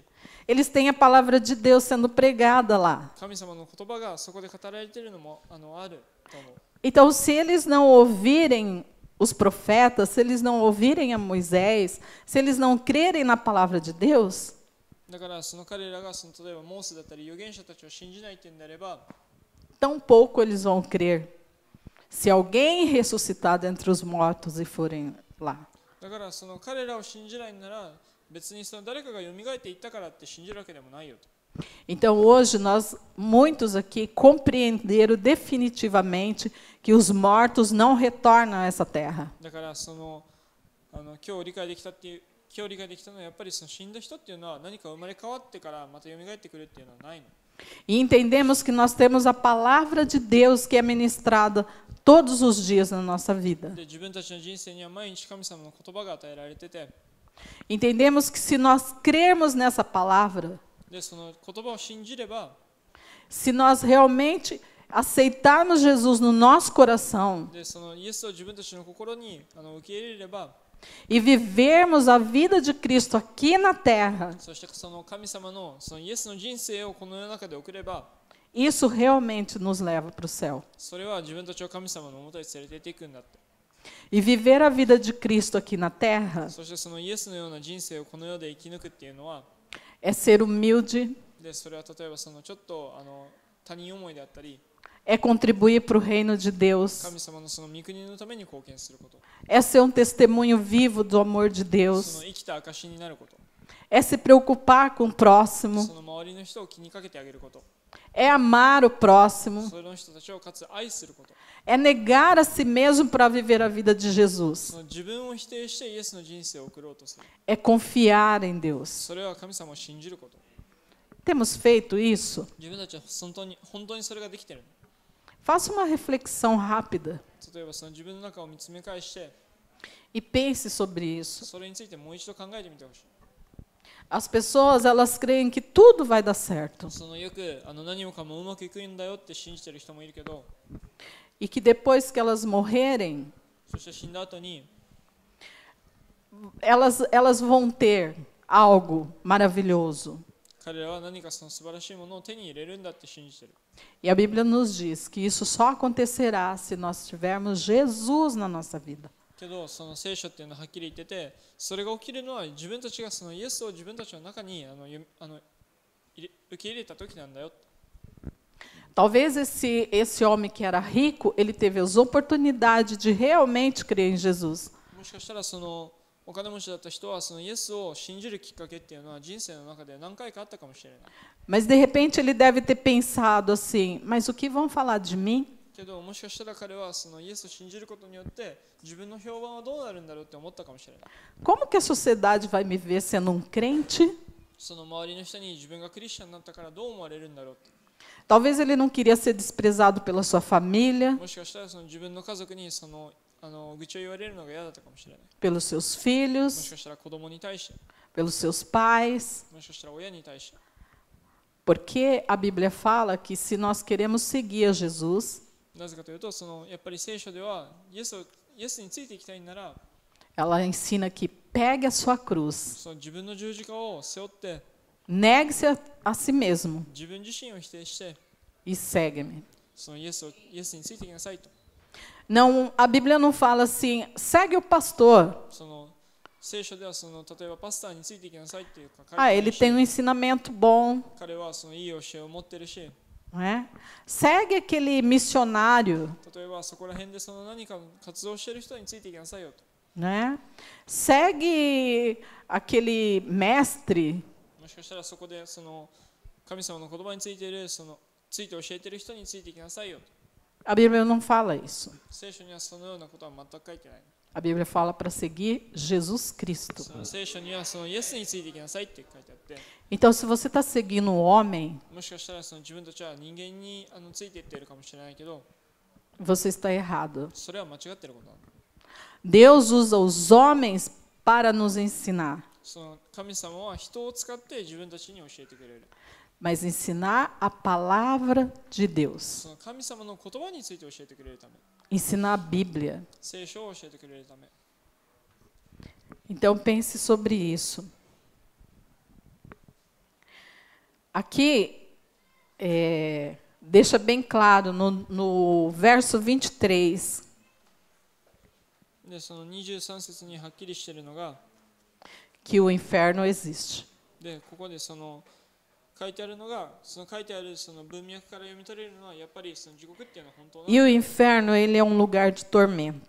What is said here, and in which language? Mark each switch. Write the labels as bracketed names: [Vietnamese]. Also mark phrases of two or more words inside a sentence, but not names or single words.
[Portuguese] eles têm a palavra de Deus sendo pregada lá. [Japanese] 神様の言葉がそこで語られているのもあると思う [Portuguese] Então, se eles não ouvirem os profetas, se eles não ouvirem a Moisés, se eles não crerem na palavra de Deus, [Japanese] だからその彼らがその例えばモーセだったり預言者たちを信じないっていうんであれば [Portuguese] tampouco eles vão crer se alguém ressuscitar dentre os mortos e forem lá. [Japanese] だからその彼らを信じないなら別にその誰かが蘇っていったからって信じるわけでもないよと [Portuguese] Então, hoje, muitos aqui compreenderam definitivamente que os mortos não retornam a essa terra. [Japanese] だからその今日理解できたのはやっぱりその死んだ人っていうのは何か生まれ変わってからまた蘇ってくるっていうのはないの [Portuguese] E entendemos que nós temos a palavra de Deus que é ministrada todos os dias na nossa vida. [Japanese] で自分たちの人生には毎日神様の言葉が与えられてて [Portuguese] Entendemos que se nós crermos nessa palavra, [Japanese] でその言葉を信じれば [Portuguese] se nós realmente aceitarmos Jesus no nosso coração [Japanese] でそのイエスを自分たちの心に受け入れれば [Portuguese] e vivermos a vida de Cristo aqui na terra, [Japanese] そしてその神様のそのイエスの人生をこの世の中で送れば [Portuguese] isso realmente nos leva para o céu. [Japanese] それは自分たちを神様の元に連れて行っていくんだって [Portuguese] E viver a vida de Cristo aqui na terra [Japanese] そしてそのイエスのような人生をこの世で生き抜くっていうのは [Portuguese] é ser humilde, [Japanese] でそれは例えばそのちょっと他人思いであったり [Portuguese] é contribuir para o reino de Deus, [Japanese] 神様のその御国のために貢献すること [Portuguese] é ser um testemunho vivo do amor de [Japanese] そ [Portuguese] Deus, [Japanese] の生きた証になること [Portuguese] é se preocupar com o próximo, [Japanese] その周りの人を気にかけてあげること [Portuguese] é amar o próximo, [Japanese] その人たちをかつ愛すること [Portuguese] é negar a si mesmo para viver a vida de [Japanese] そ [Portuguese] Jesus, [Japanese] の自分を否定してイエスの人生を送ろうとする [Portuguese] é confiar em Deus. [Japanese] それは神様を信じること [Portuguese] Temos feito isso? [Japanese] 自分たちは本当にそれができている [Portuguese] Faça uma reflexão rápida [Japanese] 例えばその自分の中を見つめ返して [Portuguese] e pense sobre isso. [Japanese] それについてもう一度考えてみてほしい [Portuguese] As pessoas, elas creem que tudo vai dar certo [Japanese] そのよく何もかもうまくいくんだよって信じてる人もいるけど [Portuguese] e que depois que elas morrerem, [Japanese] そして死んだ後に [Portuguese] elas vão ter algo maravilhoso. [Japanese] 彼らは何かその素晴らしいものを手に入れるんだって信じてる。 [Portuguese] E a Bíblia nos diz que isso só acontecerá se nós tivermos Jesus na nossa vida. [Japanese] けどその聖書っていうのははっきり言ってて、それが起きるのは自分たちがそのイエスを自分たちの中に受け入れた時なんだよ。 [Portuguese] Talvez esse homem que era rico, ele teve as oportunidades de realmente crer em Jesus. [Japanese] もしかしたらそのお金持ちだった人はそのイエスを信じるきっかけっていうのは人生の中で何回かあったかもしれない。 [Portuguese] Mas de repente ele deve ter pensado assim: mas o que vão falar de mim? [Japanese] けどもしかしたら彼はそのイエスを信じることによって自分の評判はどうなるんだろうって思ったかもしれない。 [Portuguese] Como que a sociedade vai me ver sendo um crente? [Japanese] その周りの人に自分がクリスチャンになったからどう思われるんだろうって。 [Portuguese] Talvez ele não queria ser desprezado pela sua família, [Japanese] もしかしたらその自分の家族にその愚痴を言われるのが嫌だったかもしれない。 [Portuguese] pelos seus [Japanese] もし [Portuguese] filhos, [Japanese] かしたら子供に対して、 [Portuguese] pelos seus pais. [Japanese] もしかしたら親に対して。 [Portuguese] Porque a Bíblia fala que se nós queremos seguir a Jesus, [Japanese] なぜかというと、そのやっぱり聖書ではイエスについていきたいなら、 [Portuguese] ela ensina que pegue a sua cruz, [Japanese] その自分の十字架を背負って、 [Portuguese] negue-se a si mesmo [Japanese] 自分自身を否定して、 [Portuguese] e segue-me. [Japanese] そのイエスについていきなさいと。 [Portuguese] Não, a Bíblia não fala assim: segue o pastor. [Japanese] その聖書ではその例えばパスターについていきなさいっていうか、 [Portuguese] Ah, ele tem um ensinamento bom, [Japanese] 彼はそのいい教えを持ってるし、 [Portuguese] não é? Segue aquele missionário, [Japanese] 例えばそこら辺でその何か活動してる人についていきなさいよと。 [Portuguese] né? Segue aquele mestre, [Japanese] もしかしたらそこでその神様の言葉についているついて教えている人についていきなさいよと。 [Portuguese] a Bíblia não fala isso. [Japanese] 聖書にはそのようなことは全く書いてない。 [Portuguese] A Bíblia fala para seguir Jesus Cristo. [Japanese] その聖書にはそのイエスについていきなさいって書いてあって、 [Portuguese] Então, se você está seguindo um homem, [Japanese] もしかしたらその自分たちは人間についていっているかもしれないけど、 [Portuguese] você está errado. [Japanese] それは間違っていることなの。 [Portuguese] Deus usa os homens para nos ensinar, [Japanese] その神様は人を使って自分たちに教えてくれる。 [Portuguese] mas ensinar a palavra de Deus, [Japanese] その神様の言葉について教えてくれるため、 [Portuguese] ensinar a Bíblia. [Japanese] 聖書を教えてくれるため。 [Portuguese] Então, pense sobre isso. Aqui, deixa bem claro no verso 23, [Japanese] で、その23節にはっきりしているのが、 [Portuguese] que o inferno existe. [Japanese] で、ここでその書いてあるのが、その書いてあるその文脈から読み取れるのは、やっぱりその地獄っていうのは本当なの [Portuguese] E o inferno, ele é um lugar de tormento.